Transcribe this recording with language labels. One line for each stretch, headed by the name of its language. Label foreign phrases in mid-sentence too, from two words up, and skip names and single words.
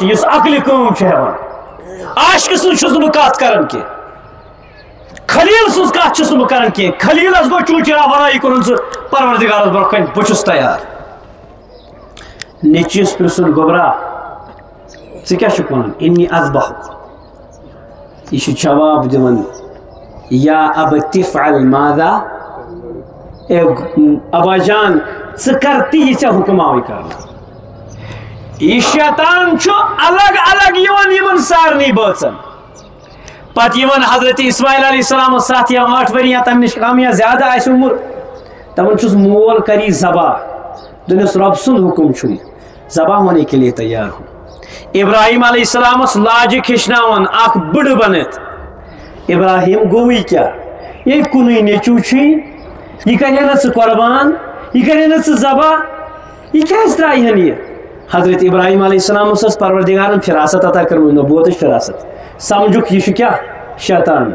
Kashmiri: یس عقل کٲم چھُ ہٮ۪وان عاشق سٕنٛز چھُس نہٕ بہٕ کتھ کران کینٛہہ خلیل سٕنٛز کتھ چھُس نہٕ بہٕ کران کینٛہہ خلیلس گوٚو چوٗچرا بنٲیی کوٚرُن ژٕ پروردگارس برونٛہہ کنہِ بہٕ چھُس تیار نیٚچوِس پرژھُن گوٚبرا ژٕ کیٛاہ چھُکھ ونان
Arabic: انی اذبحک
Kashmiri: یہ چھُ جواب دِوان
Arabic: یا ابت افعل ماذا
Urdu: اے ابا جان
Kashmiri: ژٕ کر تہِ یہِ ژےٚ حُکم آوٕے کرنہٕ یہ شیطان چھُ الگ الگ یمن سارنی بٲژن پتہٕ یمن حضرت اسماعیل علیہ السلام 7 یا 8 ؤری یا تمہِ نش کم یا زیادہ آسہِ عمر دپان چھُس مول کری ذبح دپنس رب سُنٛد حُکم چھُے
Urdu: ذبح ہونے کے لیے تیار ہو
Kashmiri: ابراہیم علیہ السلامس لاجک ہیٚچھناوان اکھ بٕڑٕ بنتھ ابراہیم گوٚوٕے کیٛاہ یے کُنُے نیٚچوٗ چھُے یہِ کرِ نہٕ ژٕ قۄربان یہِ کرِ نہٕ ژٕ ذبح یہِ کیٛازِ ترٛایہن یہِ حضرت ابراہیم علیہ السلام ٲس پروردگارن فراست عطا کٔرمٕژ نبوتٕچ فراست سمجھُکھ یہِ چھُ کیٛاہ شیطان